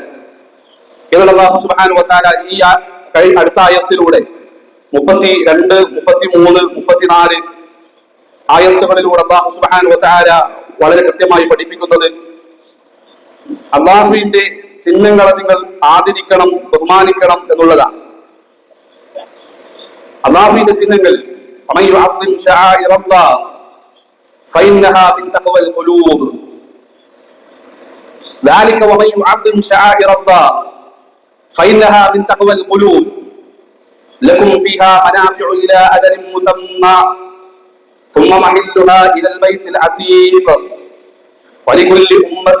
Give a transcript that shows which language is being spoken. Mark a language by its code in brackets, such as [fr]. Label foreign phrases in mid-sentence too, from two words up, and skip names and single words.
[ml] എന്നുള്ള [ar] الله سبحانه وتعالى [ml] ഈ അടുത്ത ആയത്തിലൂടെ 32, 33, 34 ആയത്തുകളിലൂടെ [ar] الله سبحانه وتعالى [ml] വളരെ കൃത്യമായി പഠിപ്പിക്കുന്നത് അള്ളാഹുവിന്റെ ചിഹ്നങ്ങളെ നിങ്ങൾ ആദരിക്കണം, ബഹുമാനിക്കണം എന്നുള്ളതാണ്. അള്ളാഹുവിന്റെ ചിഹ്നങ്ങൾ [ar] ذلك ومن يعظم شعائر الله فإنها من تقوى القلوب لكم فيها منافع إلى أجل مسمى ثم محلها إلى البيت العتيق ولكل أمة